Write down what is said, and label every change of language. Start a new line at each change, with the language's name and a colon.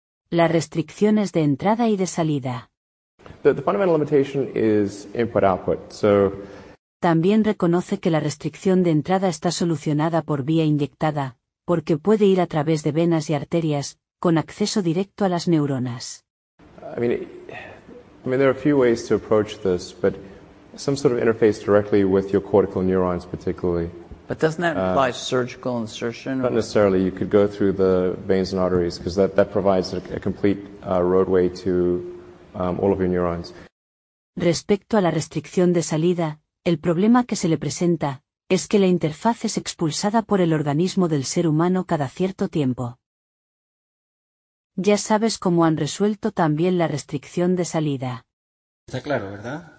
Spanish: Las restricciones de entrada y de salida.
English: The fundamental limitation is input-output, so...
Spanish: También reconoce que la restricción de entrada está solucionada por vía inyectada, porque puede ir a través de venas y arterias, con acceso directo a las neuronas.
English: I mean, there are a few ways to approach this, but some sort of interface directly with your cortical neurons, particularly. But doesn't that imply surgical insertion? Not necessarily. You could go through the veins and arteries, because that provides a complete roadway to all of your neurons.
Spanish: Respecto a la restricción de salida, el problema que se le presenta es que la interfaz es expulsada por el organismo del ser humano cada cierto tiempo. Ya sabes cómo han resuelto también la restricción de salida. Está claro, ¿verdad?